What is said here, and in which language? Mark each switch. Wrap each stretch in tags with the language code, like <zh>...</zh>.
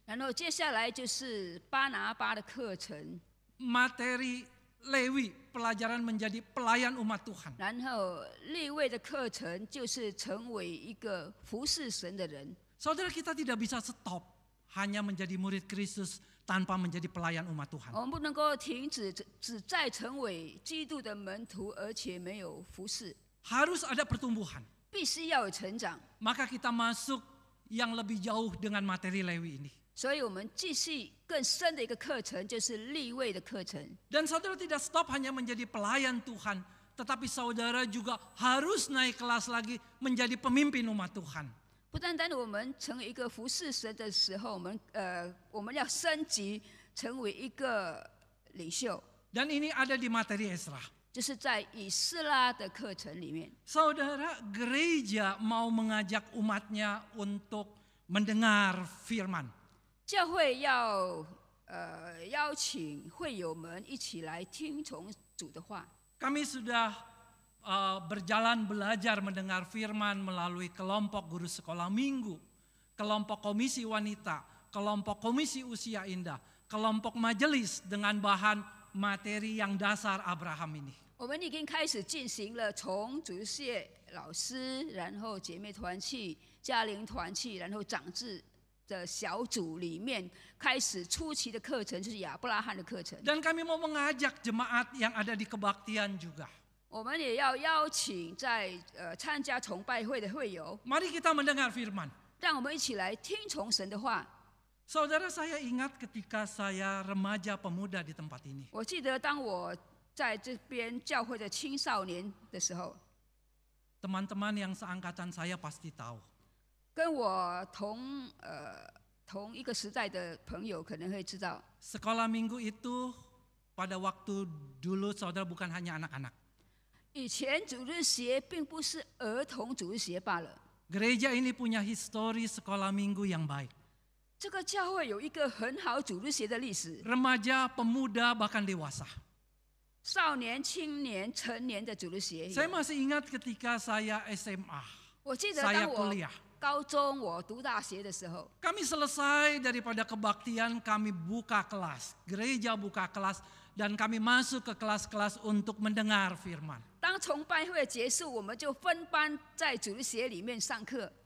<zh>然后接下来就是巴拿巴的课程，</zh> <id>Materi Lewi, pelajaran menjadi pelayan umat Tuhan.</id> <zh>然后利未的课程就是成为一个服侍神的人。</zh> <id>Saudara, kita tidak bisa stop hanya menjadi murid Kristus tanpa menjadi pelayan umat Tuhan.</id> <zh>我们不能够停止只在成为基督的门徒，而且没有服侍，</zh> <id>Harus ada pertumbuhan.</id> <zh>必须要有成长。</zh> <id>Maka kita masuk yang lebih jauh dengan materi Lewi ini.</id> <zh>所以我们继续更深的一个课程，就是利未的课程。</zh> <id>Dan saudara tidak stop hanya menjadi pelayan Tuhan, tetapi saudara juga harus naik kelas lagi menjadi pemimpin umat Tuhan.</id> <zh>不单单我们成为一个服侍神的时候，我们要升级成为一个领袖，</zh> <id>Dan ini ada di materi Ezra.</id> <zh>就是在以斯拉的课程里面。</zh> <id>Saudara, gereja mau mengajak umatnya untuk mendengar firman.</id> <zh>教会要邀请会友们一起来听从主的话。</zh> <id>Kami sudah berjalan belajar mendengar firman melalui kelompok guru sekolah minggu, kelompok komisi wanita, kelompok komisi usia indah, kelompok majelis dengan bahan materi yang dasar Abraham ini.</id> <zh>我们已经开始进行了从主日学老师，然后姐妹团契、家庭团契，然后长智的小组里面开始初期的课程，就是亚伯拉罕的课程。</zh> <id>Dan kami mau mengajak jemaat yang ada di kebaktian juga.</id> <zh>我们也要邀请在参加崇拜会的会友，</zh> <id>Mari kita mendengar firman.</id> <zh>让我们一起来听从神的话。</zh> <id>Saudara, saya ingat ketika saya remaja pemuda di tempat ini.</id> <zh>我记得当我在这边教会的青少年的时候，</zh> <id>Teman-teman yang seangkatan saya pasti tahu.</id> <zh>跟我同一个时代的朋友可能会知道，</zh> <id>Sekolah minggu itu pada waktu dulu saudara bukan hanya anak-anak.</id> <zh>以前主日学并不是儿童主日学罢了。</zh> <id>Gereja ini punya histori sekolah minggu yang baik.</id> <zh>这个教会有一个很好主日学的历史，</zh> <id>Remaja, pemuda, bahkan dewasa.</id> <zh>少年、青年、成年的主日学有。</zh> <id>Saya masih ingat ketika saya SMA,</id> <zh>我记得</zh> <id>saya</id> <zh>当我</zh> <id>kuliah.</id> <zh>高中我读大学的时候，</zh> <id>Kami selesai daripada kebaktian, kami buka kelas. Gereja buka kelas dan kami masuk ke kelas-kelas untuk mendengar firman.</id> <zh>当崇拜会结束，我们就分班在主日学里面上课。</zh>